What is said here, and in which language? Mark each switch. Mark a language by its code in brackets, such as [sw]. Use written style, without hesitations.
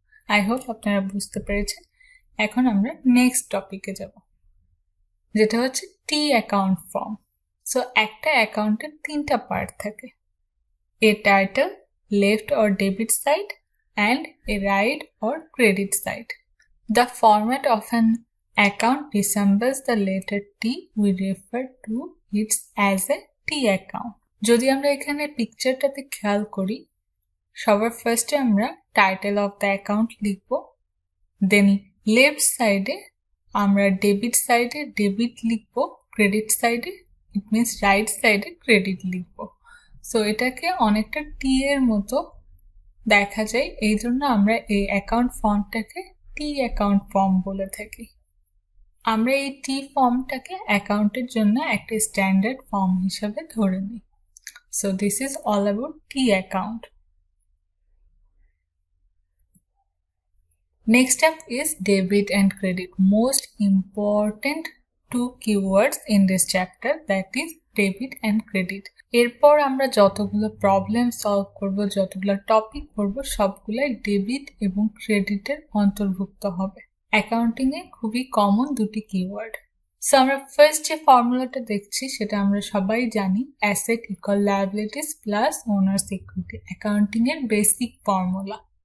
[en] I hope [bn] আপনারা বুঝতে পেরেছেন। এখন আমরা নেক্সট টপিকে যাব, যেটা হচ্ছে টি অ্যাকাউন্ট ফর্ম। সো একটা অ্যাকাউন্টের তিনটা পার্ট থাকে, [en] A title, left or debit side and a right or credit side. The format of an account resembles the letter T. We refer to it as a T account. [bn] যদি আমরা এখানে পিকচারটাতে খেয়াল করি, সবার ফার্স্টে আমরা টাইটেল অফ দ্য অ্যাকাউন্ট লিখব, দেন left সাইডে আমরা ডেবিট সাইডে ডেবিট লিখব, ক্রেডিট সাইডে [en] it means [bn] রাইট সাইডে ক্রেডিট লিখব। সো এটাকে অনেকটা টি এর মতো দেখা যায়, এই জন্য আমরা এই অ্যাকাউন্ট ফর্মটাকে টি অ্যাকাউন্ট ফর্ম বলে থাকি। আমরা এই টি ফর্মটাকে অ্যাকাউন্টের জন্য একটা স্ট্যান্ডার্ড ফর্ম হিসাবে ধরে নিই। [en] So this is all about T account. Next up is debit and credit. Most important two keywords in this chapter, that is debit and credit. [bn] এরপর আমরা যতগুলো প্রবলেম সলভ করব, যতগুলো টপিক পড়ব, সবগুলাই ডেবিট এবং ক্রেডিটের অন্তর্ভুক্ত হবে। অ্যাকাউন্টিং এ খুবই কমন দুটি কিওয়ার্ড। সো আমরা ফার্স্ট যে ফর্মুলাটা দেখছি সেটা আমরা সবাই জানি, [en] asset equal liabilities plus owner's equity, [bn] accounting এর বেসিক ফর্মুলা।